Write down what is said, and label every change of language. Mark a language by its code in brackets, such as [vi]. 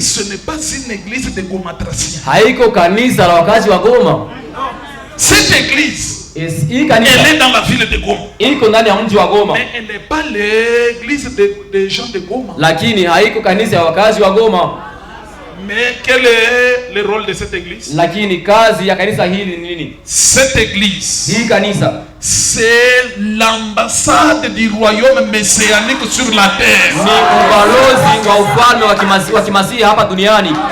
[fr] ce n'est pas une église de Gomatrasia. [sw] Haiko kanisa la wakazi wa Goma. [fr] Cette église elle est dans la ville de Goma. [sw] Iko ndani ya mji wa Goma. [fr] Mais elle n'est pas l'église des gens de Goma. [sw] Lakini haiko kanisa ya wakazi wa Goma. [fr] Mais quel est le rôle de cette église? [sw] Lakini kazi ya kanisa hili ni nini? [fr] Cette église, [sw] hii kanisa, [fr] c'est l'ambassade du royaume messianique sur la terre. [sw] Ni ubalozi wa ufalme wa kimasihi hapa duniani.